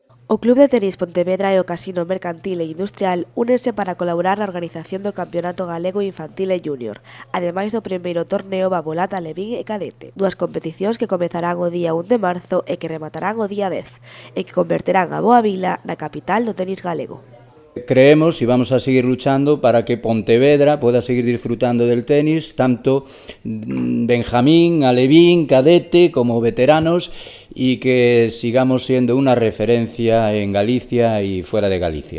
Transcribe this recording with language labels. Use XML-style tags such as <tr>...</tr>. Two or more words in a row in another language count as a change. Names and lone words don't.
<gl>O Club de Tenis Pontevedra e o Casino Mercantil e Industrial únense para colaborar na organización do Campeonato Galego Infantil e Júnior, ademais do primeiro torneo Babolata Alevín e Cadete, dúas competicións que comezarán o día 1 de marzo e que rematarán o día 10, e que converterán a Boa Vila na capital do tenis galego.</gl> <es>Creemos y vamos a seguir luchando para que Pontevedra pueda seguir disfrutando del tenis, tanto Benjamín, Alevín, cadete como veteranos, y que sigamos siendo una referencia en Galicia y fuera de Galicia.</es>